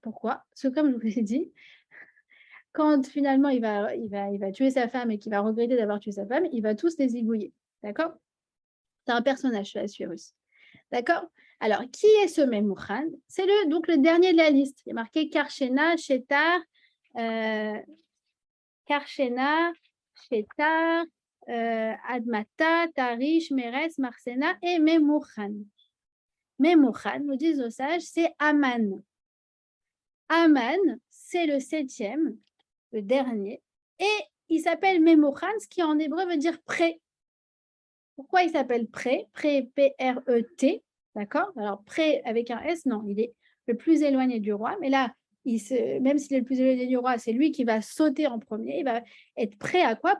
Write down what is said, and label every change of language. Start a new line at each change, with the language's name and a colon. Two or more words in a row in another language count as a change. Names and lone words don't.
French: Pourquoi? Parce que comme je vous ai dit, quand finalement il va tuer sa femme et qu'il va regretter d'avoir tué sa femme, il va tous les zigouiller. D'accord? C'est un personnage, ce Assuérus. D'accord? Alors, qui est ce Memouchan? C'est donc le dernier de la liste. Il est marqué Karshena, Shetar, Karshena, Shetar, Admata, Tarish, Meres, Marsena et Memouchan. Memouchan, nous disent nos sages, c'est Aman. Aman, c'est le 7e, le dernier, et il s'appelle Memouchan, ce qui en hébreu veut dire prêt. Pourquoi il s'appelle prêt? Prêt, P-R-E-T, d'accord? Alors prêt avec un S, non, il est le plus éloigné du roi, mais là, même s'il est le plus éloigné du roi, c'est lui qui va sauter en premier, il va être prêt à quoi?